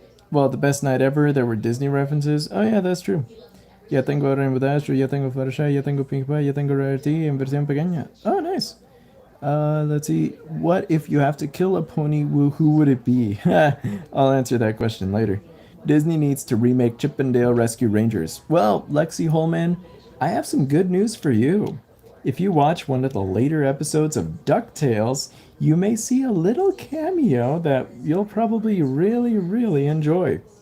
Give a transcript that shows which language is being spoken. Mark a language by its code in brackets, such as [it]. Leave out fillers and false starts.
[en] Well, the best night ever, there were Disney references. Oh yeah, that's true. [es] Ya tengo Rainbow Dash, ya tengo Fluttershy, ya tengo Pink Pie, ya tengo Rarity en versión pequeña. [en] Oh, nice. Let's see. What if you have to kill a pony? Who would it be? I'll answer that question later. Disney needs to remake Chip 'n Dale Rescue Rangers. Well, Lexi Holman, I have some good news for you. If you watch one of the later episodes of DuckTales, you may see a little cameo that you'll probably really enjoy.